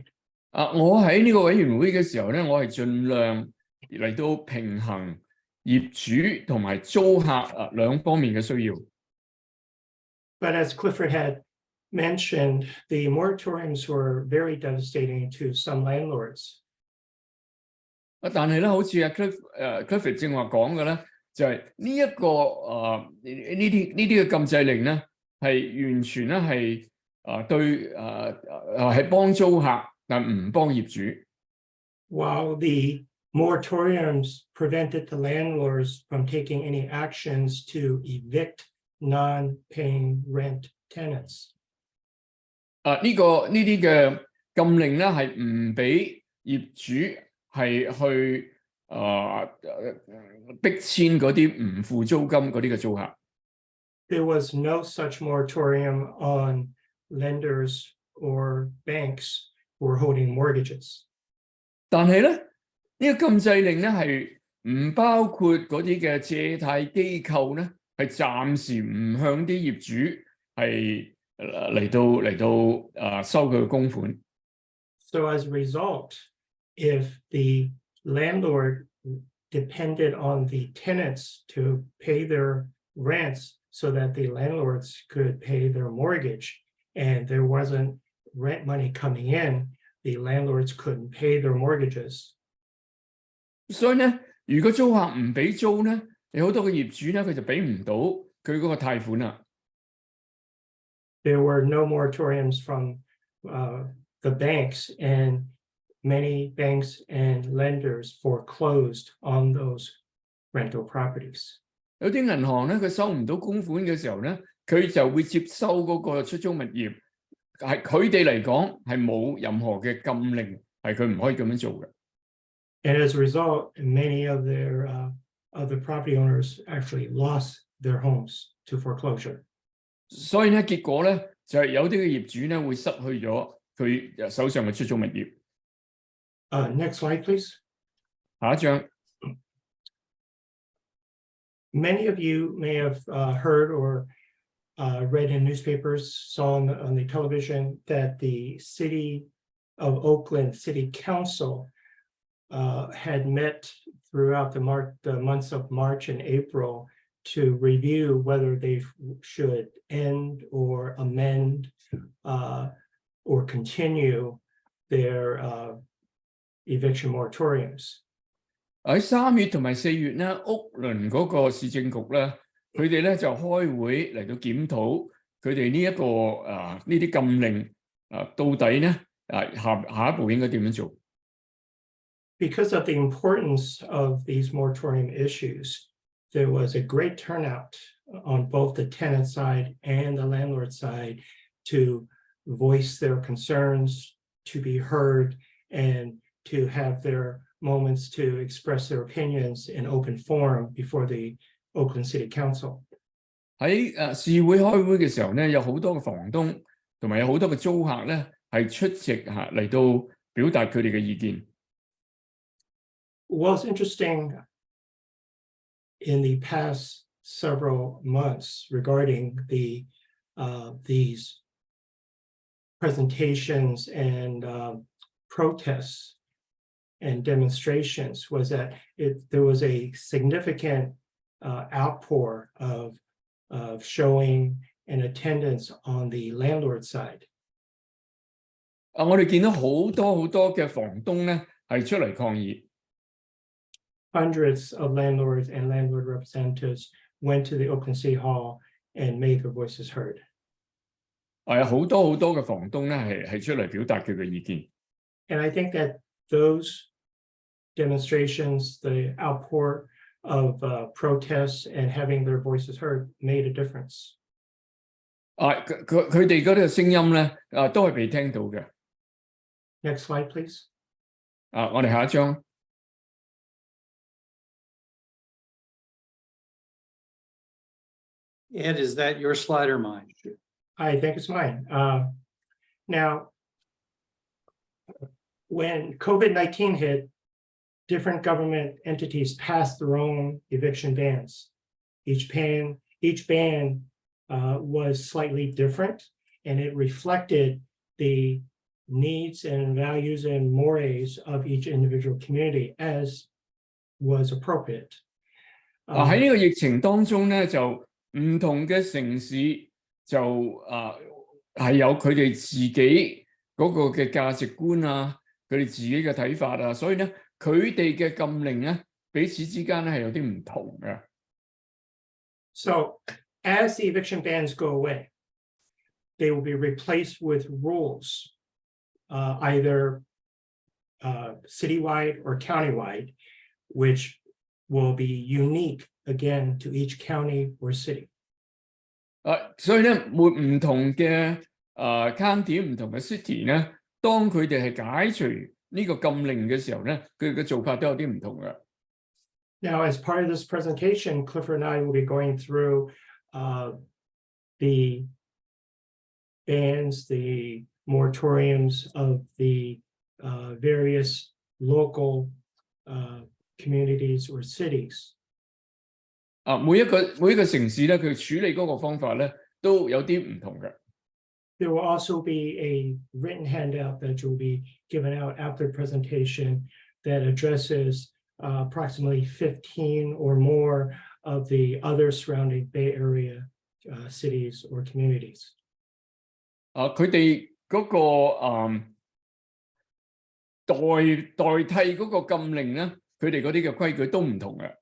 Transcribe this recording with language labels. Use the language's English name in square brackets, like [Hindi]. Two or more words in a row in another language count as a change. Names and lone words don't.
[Cantonese] 我喺呢個委員會嘅時候咧，我係盡量嚟到平衡業主同埋租客兩方面嘅需要。 [English] But as Clifford had mentioned, the moratoriums were very devastating to some landlords. [Cantonese] 但係咧，好似Clifford 正話講嘅咧，就係呢一個呢啲嘅禁制令咧，係完全咧係對係幫租客，但唔幫業主。 [English] While the moratoriums prevented the landlords from taking any actions to evict non-paying rent tenants. [Cantonese] 呢啲嘅禁令咧係唔俾業主係去逼遷嗰啲唔付租金嗰啲嘅租客。 [English] There was no such moratorium on lenders or banks who were holding mortgages. [Cantonese] 但係咧，呢個禁制令咧係唔包括嗰啲嘅借貸機構咧，係暫時唔向啲業主係嚟到收佢嘅供款。 [English] So as a result, if the landlord depended on the tenants to pay their rents so that the landlords could pay their mortgage, and there wasn't rent money coming in, the landlords couldn't pay their mortgages. [Cantonese] 所以咧，如果租客唔俾租咧，有好多嘅業主咧，佢就俾唔到佢嗰個貸款啦。 [English] There were no moratoriums from the banks, and many banks and lenders foreclosed on those rental properties. [Cantonese] 有啲銀行咧，佢收唔到供款嘅時候咧，佢就會接收嗰個出租物業，係佢哋嚟講係冇任何嘅禁令，係佢唔可以咁樣做嘅。 [English] And as a result, many of the property owners actually lost their homes to foreclosure. [Cantonese] 所以咧，結果咧就係有啲嘅業主咧會失去咗佢手上嘅出租物業。 [English] Next slide, please. [Cantonese] 下一張。 [English] Many of you may have heard or read in newspapers, saw on the television that the City of Oakland City Council had met throughout the months of March and April to review whether they should end or amend or continue their eviction moratoriums. [Cantonese] 喺3月同埋4月咧，屋倫嗰個市政局咧，佢哋咧就開會嚟到檢討佢哋呢一個呢啲禁令到底咧下一步應該點樣做？ [English] Because of the importance of these moratorium issues, there was a great turnout on both the tenant side and the landlord side to voice their concerns, to be heard, and to have their moments to express their opinions in open forum before the Oakland City Council. [Cantonese] 喺市會開會嘅時候咧，有好多嘅房東同埋有好多嘅租客咧係出席嚟到表達佢哋嘅意見。 [English] What's interesting in the past several months regarding these presentations and protests and demonstrations was that there was a significant outpour of showing and attendance on the landlord side. [Cantonese] 我哋見到好多嘅房東咧係出嚟抗議。 [English] Hundreds of landlords and landlord representatives went to the Oakland City Hall and made their voices heard. [Cantonese] 係好多嘅房東咧係出嚟表達佢嘅意見。 [English] And I think that those demonstrations, the outpour of protests and having their voices heard made a difference. [Cantonese] 佢哋嗰啲聲音咧都係被聽到嘅。 [English] Next slide, please. [Cantonese] 我哋下一張。 [English] Ed, is that your slide or mine? I think it's mine. Now, when COVID-19 hit, different government entities passed their own eviction bans. Each ban was slightly different, and it reflected the needs and values and mores of each individual community as was appropriate. [Cantonese] 喺呢個疫情當中咧，就唔同嘅城市就係有佢哋自己嗰個嘅價值觀啊，佢哋自己嘅睇法啊，所以咧佢哋嘅禁令咧彼此之間咧係有啲唔同嘅。 [English] So as the eviction bans go away, they will be replaced with rules, either citywide or countywide, which will be unique again to each county or city. [Cantonese] 所以咧，唔同嘅county 唔同嘅 city 咧，當佢哋係解除呢個禁令嘅時候咧，佢嘅做法都有啲唔同嘅。 [English] Now, as part of this presentation, Clifford and I will be going through the bans, the moratoriums of the various local communities or cities. [Cantonese] 每一個城市咧，佢處理嗰個方法咧都有啲唔同嘅。 [English] There will also be a written handout that will be given out after the presentation that addresses approximately 15 or more of the other surrounding Bay Area cities or communities. [Cantonese] 佢哋嗰個代替嗰個禁令咧，佢哋嗰啲嘅規矩都唔同嘅。